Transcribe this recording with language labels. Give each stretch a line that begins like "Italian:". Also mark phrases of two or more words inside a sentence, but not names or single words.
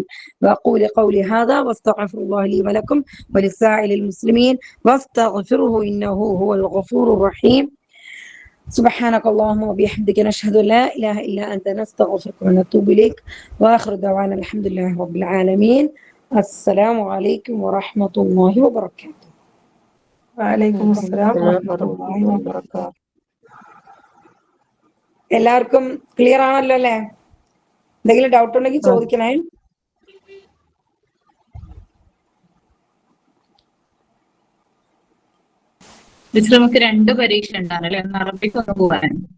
Arabic: وأقول قولي هذا واستغفر الله لي ولكم ولسائر المسلمين واستغفروه إنه هو الغفور الرحيم. سبحانك اللهم وبحمدك نشهد أن لا إله إلا أنت نستغفرك ونتوب إليك وآخر دعوانا الحمد لله رب العالمين. السلام عليكم ورحمة الله وبركاته. وعليكم السلام ورحمة الله وبركاته.
Malayalam: എല്ലാവർക്കും ക്ലിയർ ആണല്ലോ അല്ലേ? എന്തെങ്കിലും ഡൗട്ട് ഉണ്ടെങ്കിൽ ചോദിക്കണേ. ടീച്ചർ നമുക്ക് 2 പരീക്ഷ ഉണ്ടാണല്ലേ, ഒന്ന് അറബിക്ക് ഒന്ന് പോകാൻ.